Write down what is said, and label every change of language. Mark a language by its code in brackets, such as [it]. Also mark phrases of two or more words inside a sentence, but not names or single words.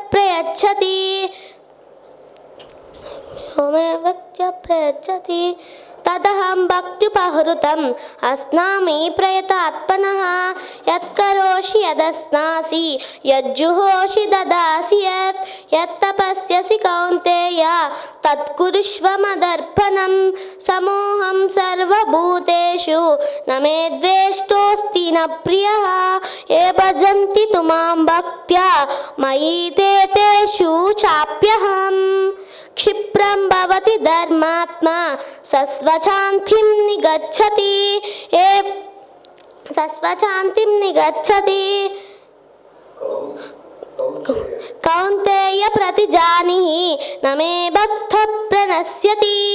[sa] ప్రయచ్చతి తదహం భక్త్యుపహృతం అస్నామి ప్రయతాత్మనః యత్కరోషి యదస్నాసి యజ్జుహోషి దదాసి యత్తపస్యసి కౌంతేయ తత్కురుష్వ మదర్పణం సమోహం సర్వభూతేషు న మే ద్వేష్టోస్తి న ప్రియః ఏ భజంతి తు మాం భక్త్యా మయి తే తేషు చాప్యహం క్షిప్రం భవతి ధర్మాత్మా సస్వశాంతిం నిగచ్చతి కౌంతేయ ప్రతిజానిహి న మే భక్త ప్రణశ్యతి